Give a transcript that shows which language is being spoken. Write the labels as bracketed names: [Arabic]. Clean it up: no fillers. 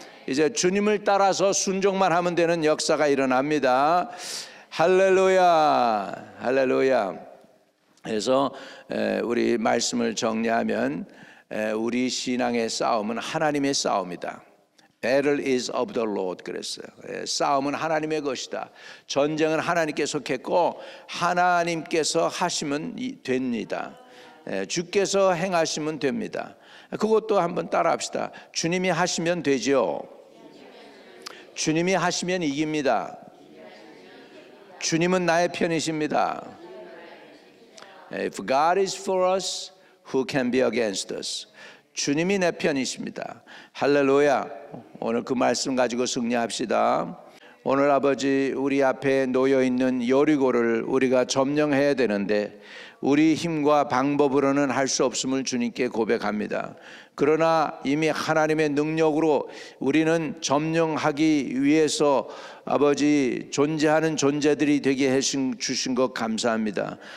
[Korean] 이제 주님을 따라서 순종만 하면 되는 역사가 일어납니다. 할렐루야, 할렐루야. 그래서 우리 말씀을 정리하면 우리 신앙의 싸움은 하나님의 싸움이다. [English] Battle is of the Lord [Korean] 그랬어요. 싸움은 하나님의 것이다. 전쟁은 하나님께 속했고 하나님께서 하시면 됩니다. 주께서 행하시면 됩니다. 그것도 한번 따라합시다. 주님이 하시면 되죠. 주님이 하시면 이깁니다. 주님은 나의 편이십니다. [English] If God is for us, who can be against us? [Korean] 주님이 내 편이십니다. 할렐루야. 오늘 그 말씀 가지고 승리합시다. 오늘 아버지, 우리 앞에 놓여있는 여리고를 우리가 점령해야 되는데 우리 힘과 방법으로는 할 수 없음을 주님께 고백합니다. 그러나 이미 하나님의 능력으로 우리는 점령하기 위해서 아버지 존재하는 존재들이 되게 해주신 것 감사합니다.